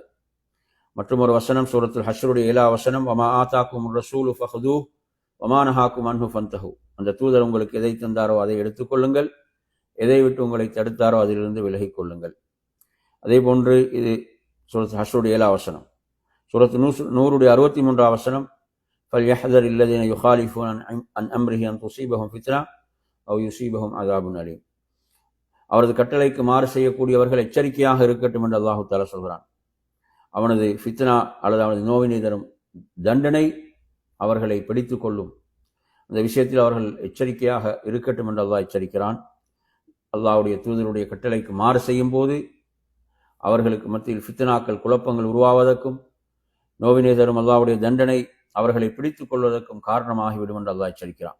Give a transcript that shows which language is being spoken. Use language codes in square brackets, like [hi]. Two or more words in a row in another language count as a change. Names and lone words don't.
[ta] மற்றும் ஒரு வசனம் சூரத்துல் ஹஷ்ருடைய 7வது வசனம், [ar] وما آتاكم الرسول فخذوه وما نهاكم عنه فانتهوا. [ta] அந்த தூதர் உங்களுக்கு எதை தந்தாரோ அதை எடுத்துக்கொள்ளுங்கள், எதை விட்டு உங்களை தடுத்தாரோ அதிலிருந்து விலகிக் கொள்ளுங்கள். அதே போன்று இது சூரத்து ஹஷ்ருடைய 7வது வசனம். சூரத்து நூருடைய 63வது வசனம், [ar] فَلْيَحْذَرِ الَّذِينَ يُخَالِفُونَ عَنْ أَمْرِهِ أَنْ تُصِيبَهُمْ فِتْنَةٌ أَوْ يُصِيبَهُمْ عَذَابٌ أَلِيمٌ. [ta] அவரது கட்டளைக்கு மாறு செய்யக்கூடியவர்கள் எச்சரிக்கையாக இருக்கட்டும் என்று [ar] الله تعالى [ta] சொல்கிறான். அவனது ஃபித்னா அல்லது அவனது நோவினை தரும் தண்டனை அவர்களை பிடித்துக் கொள்ளும். அந்த விஷயத்தில் அவர்கள் எச்சரிக்கையாக இருக்கட்டும் என்று அல்லாஹ் எச்சரிக்கிறான். அல்லாஹ்வுடைய தூதருடைய கட்டளைக்கு மாறு செய்யும் போது அவர்களுக்கு மத்தியில் ஃபித்னாக்கள், குழப்பங்கள் உருவாவதற்கும் நோவினை தரும் அல்லாஹ்வுடைய தண்டனை அவர்களை பிடித்துக் கொள்வதற்கும் காரணமாகிவிடும் என்று அல்லாஹ் எச்சரிக்கிறான்.